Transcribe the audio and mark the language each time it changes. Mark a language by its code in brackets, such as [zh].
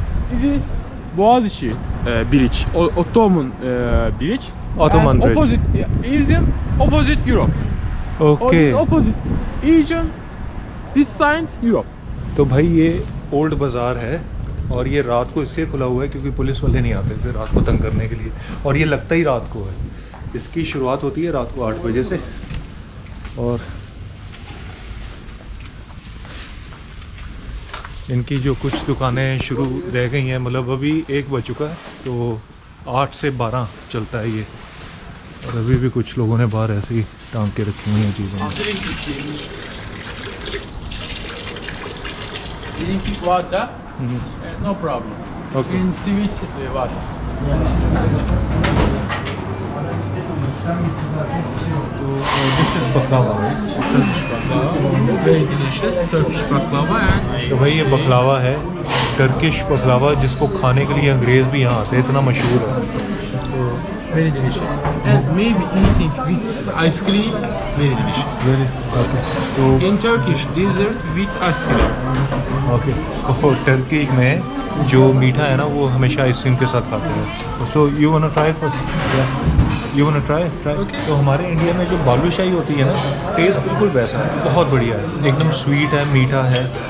[en] This is Boğaziçi Bridge, Ottoman Bridge. Ottoman And Bridge. Opposite Asian, opposite Europe. Or okay this opposite Asian, this side Europe. [hi] तो भाई ये old बाज़ार है और ये रात को इसलिए खुला हुआ है क्योंकि पुलिस वाले नहीं आते थे रात को तंग करने के लिए, और ये लगता ही रात को है। इसकी शुरुआत होती है रात को 8 बजे से और इनकी जो कुछ दुकानें शुरू रह गई हैं, मतलब अभी 1 बज चुका है तो 8 से 12 चलता है ये, और अभी भी कुछ लोगों ने बाहर ऐसे ही टांग के रखी हुई हैं चीज़ें। [en] Drink water, no problem. Okay. In sweet water. Very delicious Turkish baklava and [hi] तो भाई ये बकलावा है, टर्किश बकलावा, जिसको खाने के लिए अंग्रेज़ भी यहाँ आते हैं, इतना मशहूर है। [en] very delicious. And maybe eating with ice cream, very delicious. [hi] तो [en] In Turkish, dessert with ice cream. [hi] Okay तो टर्की में जो मीठा है ना वो हमेशा आइसक्रीम के साथ खाते हैं। [en] So you want to try first? You want to try? Okay. [hi] तो हमारे इंडिया में जो बालूशाही होती है ना, टेस्ट बिल्कुल वैसा है, बहुत बढ़िया है, एकदम स्वीट है, मीठा है।